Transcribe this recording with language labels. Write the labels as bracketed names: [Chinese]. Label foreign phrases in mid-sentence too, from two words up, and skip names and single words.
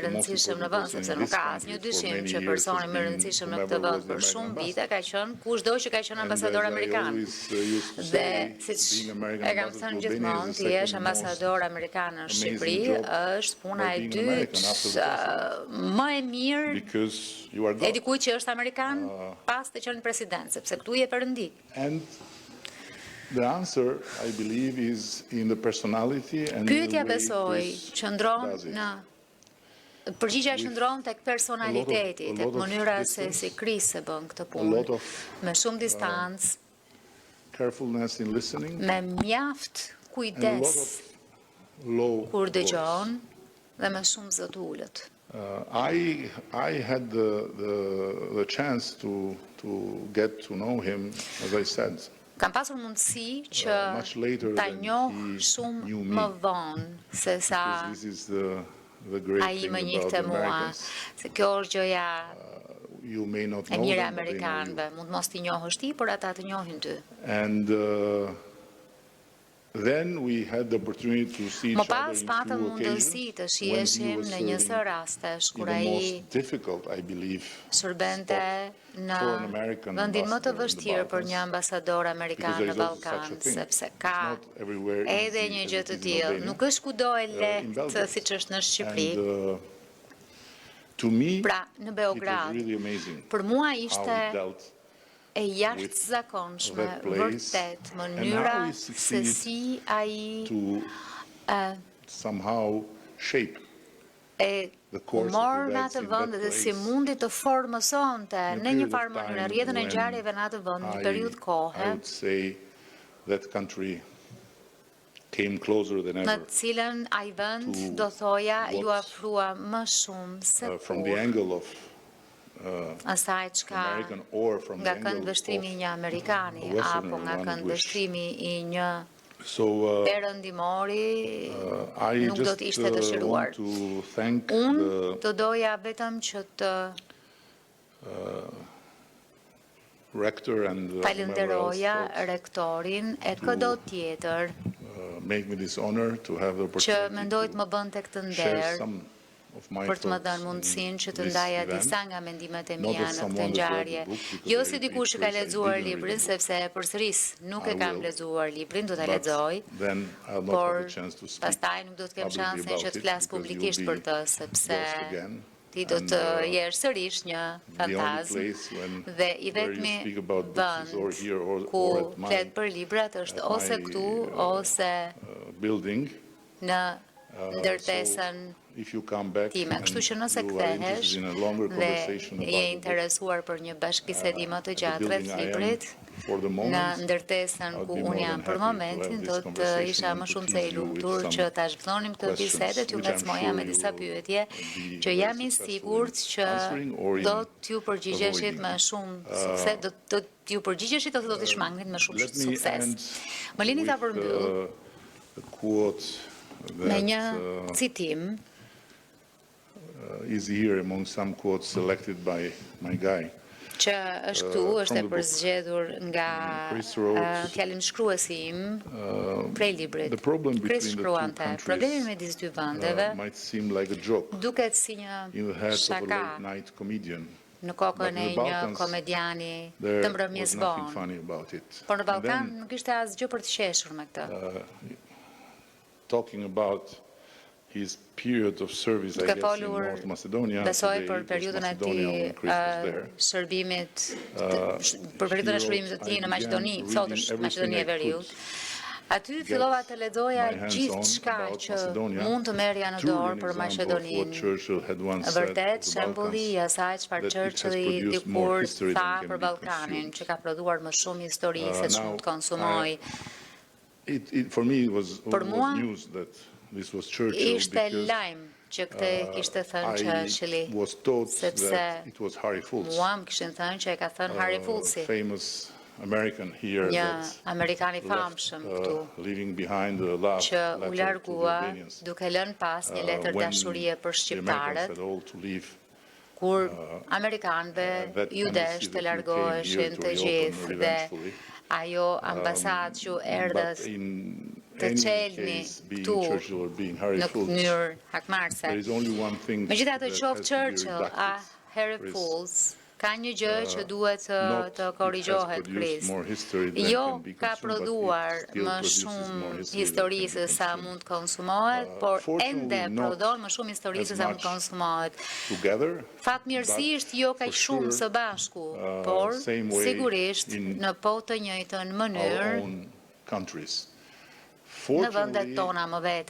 [English] the most [Albanian] rëndësishëm në [English] important [Albanian] vend, [English] person [Albanian] sepse [English] in [Albanian] nuk [English] this [Albanian] ka [English] country [Albanian] asnjë [English] for [Albanian] dyshim [English] many [Albanian] që [English] years [Albanian] personi [English] has [Albanian] më i [English] been [Albanian] rëndësishëm në [English] whomever [Albanian] këtë vend [English] was the [Albanian] për shumë [English] American [Albanian] vite ka qenë kushdo që ka qenë [English] And [Albanian] ambasador [English] as I [Albanian] amerikan. [English] always, used to [Albanian] Dhe [English] say, [Albanian] siç [English] being American [Albanian] e kam [English] ambassador [Albanian] thënë [English] to Albania [Albanian] gjithmonë, [English] is the [Albanian] ti je [English] second [Albanian] ambasador amerikan në [English] amazing [Albanian] Shqipëri, [English] job [Albanian] është puna [English] by [Albanian] e [English] being an American after the [Albanian] dytë më e mirë [English] because you are [Albanian] e [English] God. [Albanian] dikujt që është amerikan pas të qenë president, sepse këtu je perëndi. [English] And the answer, I believe, is in the personality and in the [Albanian] Pyetja [English] way [Albanian] besoj [English] Chris [Albanian] qëndron [English] does it. [Albanian] në përgjigjja qëndron tek [English] a [Albanian] personaliteti, tek [English] lot of [Albanian] mënyra se [English] distance, [Albanian] si Chris e bën këtë [English] a [Albanian] punë, [English] lot of [Albanian] me shumë distancë, [English] carefulness in listening, [Albanian] me mjaft [English] and a lot [Albanian] kujdes [English] of low [Albanian] kur [English] voice. [Albanian] dëgjon dhe me shumë zë të ulët. [English] I had the chance to get to know him, as I said, [Albanian] Kam pasur mundësi që [English] much later [Albanian] ta [English] than [Albanian] njoh [English] he [Albanian] shumë [English] knew me. [Albanian] më vonë se sa [English] because this is the the great [Albanian] Ai [English] thing [Albanian] më [English] about [Albanian] njihte [English] the [Albanian] mua, [English] Americans. [Albanian] se kjo është gjëja [English] You may not [Albanian] e [English] know [Albanian] mirë e [English] them, but they know you. [Albanian] amerikanëve. Mund mos t'i njohësh ti, por ata të njohin ty. [English] And then we had the opportunity to see [Albanian] Më [English] each other [Albanian] pas [English] in [Albanian] patëm [English] few [Albanian] mundësi [English] occasions [Albanian] të [English] when he [Albanian] shiheshim [English] was [Albanian] në një së [English] serving [Albanian] rastesh [English] in [Albanian] kur [English] the [Albanian] ai [English] most difficult, I believe, [Albanian] shërbente në [English] for an American [Albanian] vendin më të [English] ambassador in the [Albanian] vështirë për një [English] Balkans, [Albanian] ambasador amerikan [English] because there [Albanian] në [English] is also such a [Albanian] Ballkan, [English] thing. [Albanian] sepse [English] It's [Albanian] ka [English] not everywhere [Albanian] edhe [English] easy [Albanian] një [English] as [Albanian] gjë [English] it [Albanian] të [English] is in [Albanian] tillë. [English] Albania, [Albanian] Nuk është kudo e [English] in [Albanian] lehtë [English] Belgrade. [Albanian] siç është në Shqipëri. [English] And to me, [Albanian] Pra, në [English] it was [Albanian] Beograd, [English] really amazing [Albanian] për mua [English] how [Albanian] ishte [English] he dealt [Albanian] e jashtëzakonshme, [English] that place [Albanian] vërtet, [English] and [Albanian] mënyra [English] how he [Albanian] se [English] succeeded [Albanian] si ai [English] to somehow shape [Albanian] e [English] the course of [Albanian] humor në [English] events [Albanian] atë [English] in [Albanian] vend [English] that [Albanian] dhe si [English] place [Albanian] mundi të formësonte [English] in a [Albanian] në një [English] period [Albanian] farë [English] of [Albanian] mënyrë [English] time [Albanian] rrjetën e [English] when [Albanian] ngjarjeve në atë vend, një periudhë kohe, [English] I would say that country came closer than [Albanian] në [English] ever [Albanian] cilën ai vend [English] to [Albanian] do thoja ju [English] what, [Albanian] afrua më shumë se [English] from the [Albanian] kur [English] angle of [Albanian] asaj çka [English] American or from the [Albanian] nga [English] angle [Albanian] këndvështrimi i [English] of [Albanian] një Amerikani [English] a Westerner, [Albanian] apo nga [English] one would wish. [Albanian] këndvështrimi i një [English] So [Albanian] perëndimori [English] I [Albanian] nuk do [English] just [Albanian] të ishte dëshiruar. [English] want to thank [Albanian] Unë [English] the [Albanian] të doja vetëm që të [English] rector and whomever else [Albanian] falenderoja [English] thought, [Albanian] rektorin e çdo tjetër [English] make me this honor to have the [Albanian] që [English] opportunity [Albanian] mendoj të [English] to [Albanian] më bënte këtë [English] share [Albanian] nder [English] some of my [Albanian] për të më [English] thoughts [Albanian] dhënë [English] in [Albanian] mundësinë që të [English] this [Albanian] ndaja [English] event. [Albanian] disa nga mendimet e [English] Not [Albanian] mia [English] as [Albanian] në [English] someone [Albanian] këtë [English] that read [Albanian] ngjarje. [English] the book, because [Albanian] Jo [English] I [Albanian] si [English] repeat [Albanian] dikush që ka [English] first, I [Albanian] lexuar [English] didn't read [Albanian] librin, [English] the book. [Albanian] sepse e përsëris nuk [English] I [Albanian] e kam [English] will, [Albanian] lexuar librin, do ta [English] but [Albanian] lexoj. [English] then I'll not [Albanian] Por [English] have the chance to speak [Albanian] pastaj nuk do të kem [English] publicly [Albanian] shansin [English] about [Albanian] që të [English] it [Albanian] flas [English] because [Albanian] publikisht [English] you'll [Albanian] për [English] be [Albanian] të, sepse [English] lost again. [Albanian] ti do [English] And, [Albanian] të jesh sërish një [English] the only [Albanian] fantazm [English] place when [Albanian] dhe i [English] where you [Albanian] vetmi [English] speak about books is or [Albanian] vend [English] here [Albanian] ku [English] or at my [Albanian] flet për librat është ose këtu ose [English] building. [Albanian] në [English] So [Albanian] ndërtesën [English] if you come back time. and [Albanian] Kështu që nëse [English] you are [Albanian] kthehesh [English] interested in a longer [Albanian] dhe [English] conversation [Albanian] je [English] about the book, [Albanian] interesuar për një bashkëbisedi më të [English] the [Albanian] gjatë rreth [English] building I am [Albanian] librit, [English] for the [Albanian] në [English] moment, [Albanian] ndërtesën [English] I would [Albanian] ku [English] be [Albanian] unë [English] more [Albanian] jam [English] than [Albanian] për [English] happy to [Albanian] momentin, [English] have [Albanian] do [English] this [Albanian] të [English] conversation [Albanian] isha [English] and [Albanian] më [English] to [Albanian] shumë se [English] tease [Albanian] e [English] you with [Albanian] lumtur [English] some [Albanian] që ta zhvillonim këtë [English] questions [Albanian] bisedë, t'ju [English] which I'm [Albanian] ngacmoja me [English] sure [Albanian] disa [English] you [Albanian] pyetje [English] will be [Albanian] që [English] very [Albanian] jam i [English] successful [Albanian] sigurt [English] in [Albanian] që [English] answering or in [Albanian] do t'ju përgjigjeshit [English] avoiding. [Albanian] me shumë sukses, do t'ju përgjigjeshit ose do t'i shmangnit me shumë [English] Let me [Albanian] sukses. [English] end [Albanian] Më lini ta [English] with [Albanian] përmbyll [English] a quote [Albanian] me një [English] that [Albanian] citim [English] is here among some quotes selected by my guy. [Albanian] që është këtu, është [English] from [Albanian] e [English] the book. [Albanian] përzgjedhur nga [English] Chris wrote, [Albanian] fjalën shkruesi im prej librit. [English] the problem [Albanian] Chris [English] between the two [Albanian] shkruante, [English] countries [Albanian] problemi midis dy vendeve [English] might seem like a joke [Albanian] duket si një [English] in the head of a [Albanian] shaka [English] late-night comedian. [Albanian] në kokën [English] But [Albanian] e [English] in the [Albanian] një [English] Balkans, [Albanian] komediani [English] There [Albanian] të [English] was [Albanian] mbrëmjes [English] nothing [Albanian] vonë. [English] funny about it. [Albanian] Por në [English] And [Albanian] Ballkan [English] then, [Albanian] nuk ishte asgjë për të qeshur me këtë. [English] talking about his period of service, I [Albanian] Duke [English] guess, in [Albanian] folur, [English] North Macedonia, [Albanian] besoj [English] today [Albanian] për [English] it was [Albanian] periudhën e [English] Macedonia [Albanian] tij [English] when Chris was there. [Albanian] shërbimit për periudhën e shërbimit të tij në Maqedoni, sot është Maqedonia e Veriut. Aty fillova të lexoja gjithçka që mund të merrja në dorë për Maqedoninë. Vërtet, shembulli i asaj çfarë Churchilli dikur tha për Ballkanin, që ka prodhuar më shumë histori se ç'mund të konsumoj. [English] For me, it was [Albanian] Për mua, [English] news that this was Churchill [Albanian] ishte [English] because [Albanian] lajm që këtë kishte thënë Churchilli, [English] I was taught [Albanian] sepse [English] that it was Harry Fultz, [Albanian] mua më kishin thënë që e ka thënë Harry Fultzi, [English] famous American here [Albanian] një [English] that [Albanian] Amerikan i famshëm këtu, [English] leaving behind a love [Albanian] që u [English] letter to the [Albanian] largua [English] Albanians. [Albanian] duke lënë pas një letër [English] When [Albanian] dashurie për [English] the Americans [Albanian] shqiptarët, [English] had all to leave, [Albanian] kur Amerikanëve [English] that [Albanian] ju desh [English] embassy [Albanian] të [English] that you [Albanian] largoheshin [English] came here to [Albanian] të [English] reopen [Albanian] gjithë dhe [English] eventually. [Albanian] ajo ambasadë që [English] But [Albanian] erdhës [English] in [Albanian] të [English] any [Albanian] çelni [English] case, being [Albanian] këtu [English] Churchill or being Harry [Albanian] në [English] Fultz, [Albanian] mënyrë hakmarrëse. [English] there is only one thing [Albanian] Megjithatë, [English] that [Albanian] qoftë [English] has to be [Albanian] Churchill a [English] redacted. [Albanian] Harry [English] Chris, [Albanian] Fultz, ka një gjë që duhet [English] not [Albanian] të [English] it [Albanian] korrigjohet, [English] has produced [Albanian] Chris. [English] more history than [Albanian] Jo [English] can be [Albanian] ka [English] consumed, but it [Albanian] prodhuar [English] still [Albanian] më [English] produces [Albanian] shumë [English] more history [Albanian] histori [English] than can [Albanian] se [English] be [Albanian] sa [English] consumed. [Albanian] mund konsumohet, por [English] Fortunately [Albanian] ende [English] not [Albanian] prodhon më shumë histori [English] as [Albanian] se sa mund [English] much [Albanian] konsumohet. [English] Together, [Albanian] Fatmirësisht jo kaq [English] for [Albanian] shumë [English] sure, [Albanian] së bashku, por [English] same way [Albanian] sigurisht [English] in [Albanian] në po të njëjtën [English] our [Albanian] mënyrë [English] own countries. [Albanian] në vendet tona më vete.